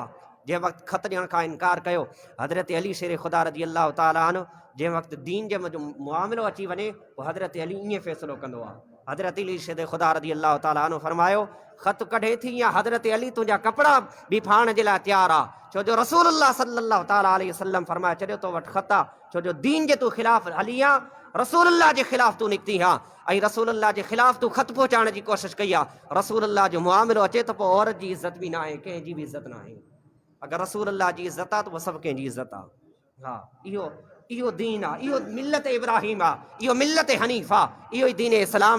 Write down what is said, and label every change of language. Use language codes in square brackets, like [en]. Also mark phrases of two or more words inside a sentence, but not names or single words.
[sd] जंहिं वक़्तु ख़त ॾियण खां इनकार कयो, हज़रत अली शेर ख़ुदा [ar] رضي الله تعالى عنه, [sd] जंहिं वक़्तु दीन जे मुआमिलो अची वञे पोइ हज़रत अली ईअं फ़ैसिलो कंदो आहे। हज़रत अली शेर ख़ुदा [ar] رضي الله تعالى عنه [sd] फरमायो ख़त कढे थी या हज़रत अली तुंहिंजा कपिड़ा बि फाइण जे लाइ तयारु आहे, छो जो रसूलुल्लाह [ar] صلى الله تعالى عليه وسلم [sd] फरमाए छॾियो तो वटि ख़त आहे, छो जो दीन जे तूं ख़िलाफ़ हली आहे, रसूलुल्लाह जे ख़िलाफ़ तूं निकिती आहे ऐं रसूलुल्लाह जे ख़िलाफ़ तूं ख़त पहुचाइण जी कोशिशि कई आहे। रसूलुल्लाह जो मुआमिलो अचे त पोइ औरत जी इज़त बि न आहे, कंहिंजी बि इज़त न आहे। अगरि रसूलुल्लाह जी इज़त आहे त उहा सभु कंहिंजी इज़त आहे। हा, इहो दीन आहे, इहो मिल्लत इब्राहिम आहे, इहो मिल्लत हनीफ़ आहे, इहो ई दीन इस्लाम।